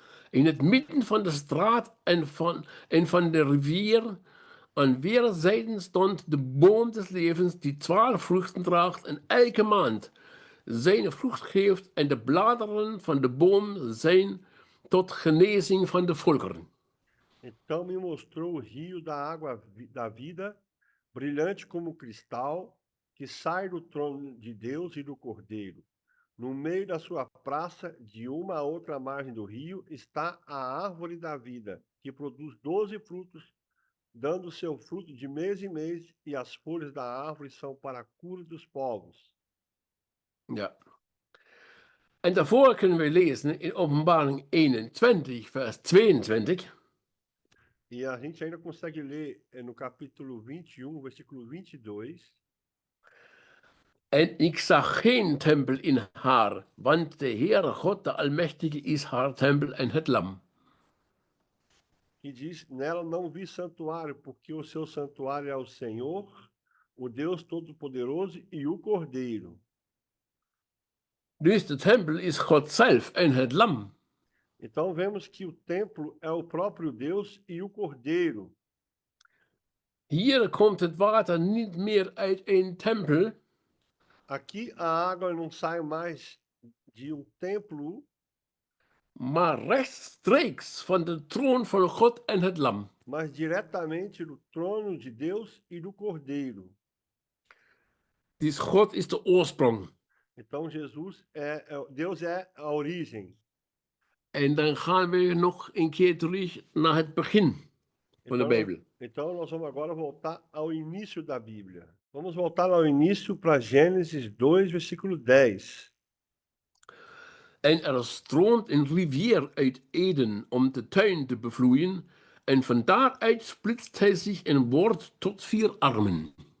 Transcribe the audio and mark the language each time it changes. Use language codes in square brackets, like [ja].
[nl] In het midden van de straat en van de rivier aan weerszijden stond de boom des levens, die 12 vruchten draagt en elke maand zijn vrucht geeft, en de bladeren van de boom zijn tot genezing van de volkeren. [pt] Então me mostrou o rio da água da vida, brilhante como cristal, que sai do trono de Deus e do Cordeiro. No meio da sua praça, de uma a outra margem do rio, está a árvore da vida, que produz 12 frutos, dando seu fruto de mês em mês, e as folhas da árvore são para a cura dos povos. [nl] Ja. En daarvoor kunnen we lezen in Openbaring 21, vers 22. [pt] E a gente ainda consegue ler no capítulo 21, versículo 22. [nl] En ik zag geen tempel in haar, want de Heere God, de Almachtige, is haar tempel en het lam. [pt] Que diz: nela não vi santuário, porque o seu santuário é o Senhor, o Deus Todo-Poderoso e o Cordeiro. [nl] Dus de tempel is God zelf en het lam. [pt] Então vemos que o templo é o próprio Deus e o Cordeiro. [nl] Hier komt het water niet meer uit een tempel, [pt] Aqui a água não sai mais de templo, [nl] maar rechtstreeks van de troon van God en het lam. [pt] mas diretamente do trono de Deus e do Cordeiro. [nl] Dus God is de oorsprong. [pt] Então Deus é a origem. [nl] En dan gaan we nog een keer terug naar het begin van de Bijbel. [pt] Então nós vamos agora voltar ao início da Bíblia. Vamos voltar ao início para Gênesis 2, versículo 10. [nl] En er stroomt een rivier uit Eden om de tuin te bevloeien, en van daaruit splitst hij zich en wordt tot 4 armen.